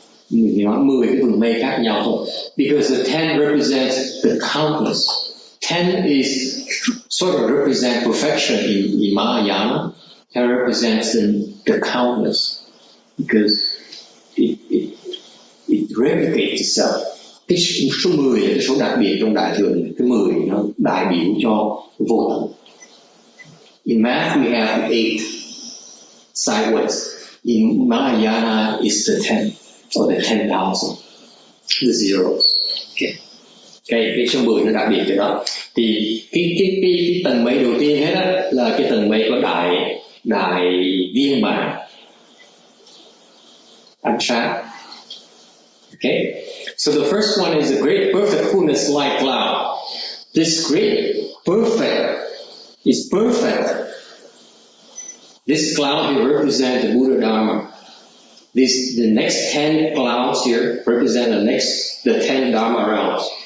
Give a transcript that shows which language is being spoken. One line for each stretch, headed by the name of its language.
Vietnamese: Mình nói 10 cái vầng mây khác nhau thôi.
English: Because the 10 represents the countless. 10 is sort of represent perfection in Mahayana. 10 represents the countless because it replicates itself.
Vietnamese: Cái số 10 là cái số đặc biệt trong đại thừa. Cái 10 nó đại biểu cho vô tận.
English: In math we have 8 sideways. In Mahayana is the 10 or the 10,000. The zeros. Okay.
Vietnamese: Cái số 10 nó đặc biệt cái đó. Thì cái tầng mây đầu tiên hết á là cái tầng mây có đại viên mãn ánh sáng.
English: Okay, so the first one is a great perfect fullness light cloud. This great perfect is perfect. This cloud here represents the Buddha Dharma. The next 10 clouds here represent the 10 Dharma realms.